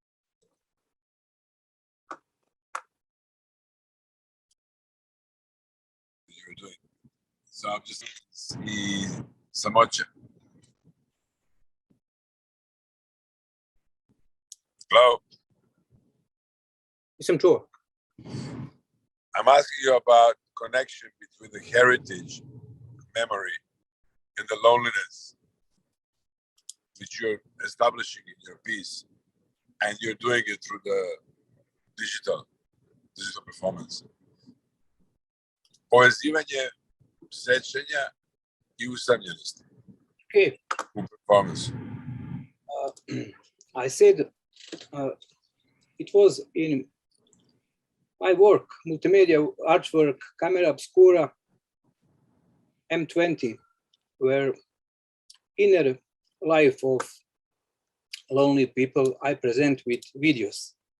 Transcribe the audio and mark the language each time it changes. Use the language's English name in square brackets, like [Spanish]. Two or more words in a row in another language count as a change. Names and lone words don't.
[English] you were doing. So I'm just see Samocha. Hello. [Serbian] Nisam čuo. [English] I'm asking you about connection between the heritage, memory, and the loneliness which you're establishing in your piece, and you're doing it through the digital performance. [Serbian] Povezivanje sećanja i usamljenosti [English] Okay. [Serbian] u performance. [English] I said it was in my work, multimedia artwork, camera obscura, M20, where inner life of lonely people I present with videos.